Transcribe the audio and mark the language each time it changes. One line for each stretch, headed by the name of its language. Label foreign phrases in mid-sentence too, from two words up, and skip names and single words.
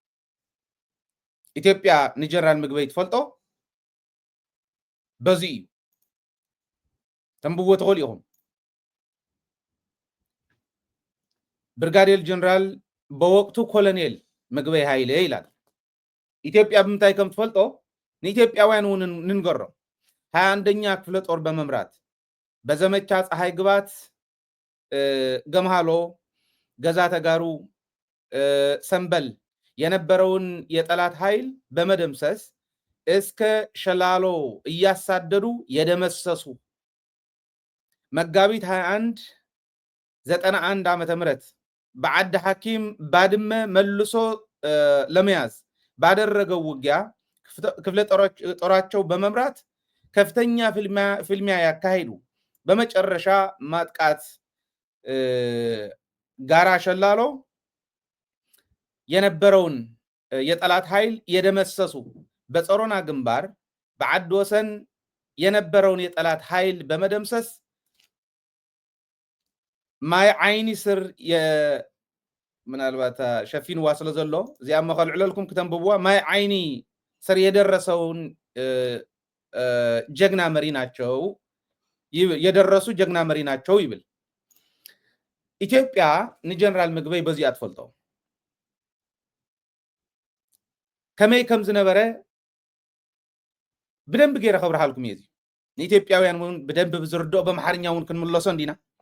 Tigrinya: ኢትዮጵያ ንጀነራል ምግበይ ትፈልጦ በዚ እዩ ተንብብዎ ትኽእሉ ኢኹም ብርጋዴር
Amharic: ጀነራል በወቅቱ ኮሎኔል ምግበይ ሃይለ ይላል
Tigrinya: ኢትዮጵያ ብምንታይ ከም ትፈልጦ ንኢትዮጵያውያን እውን ንንገሮም
Amharic: 21ኛ ክፍለ ጦር በመምራት በዘመቻ ፀሐይ ግባት ገምሃሎ ገዛ ተጋሩ ሰንበል የነበረውን የጠላት ኃይል በመደምሰስ እስከ ሸላሎ እያሳደዱ የደመሰሱ መጋቢት 21 91 ዓመተ ምህረት በዓዲ ሐኪም ባድመ መልሶ ለመያዝ ባደረገው ውጊያ ክፍለ ጦራቸው በመምራት ከፍተኛ ፍልሚያ ያካሄዱ በመጨረሻ ማጥቃት ጋራ ሸላሎ የነበረውን የጠላት ኃይል የደመሰሱ በጾሮና ግንባር በዓዲ ወሰን የነበረውን የጠላት ኃይል በመደምሰስ
Tigrinya: ማይ ዓይኒ ስር ምናልባት ሸፊን ዋስለ ዘሎ እዚኣ መኸልዕለልኩም ከተንብብዋ ማይ ዓይኒ ስር
Amharic: የደረሰውን ጀግና መሪ ናቸው የደረሱ ጀግና መሪ ናቸው
Tigrinya: ይብል። ኢትዮጵያ ንጀነራል ምግበይ በዚህ አትፈልጦ ከመይ ከም ዝነበረ በደንብ ገይረ ኸብርሃልኩም እየ። ንኢትዮጵያውያን እውን በደንብ ብዝርድኦ በመሓርኛ እውን ክንምለሶ እንዲና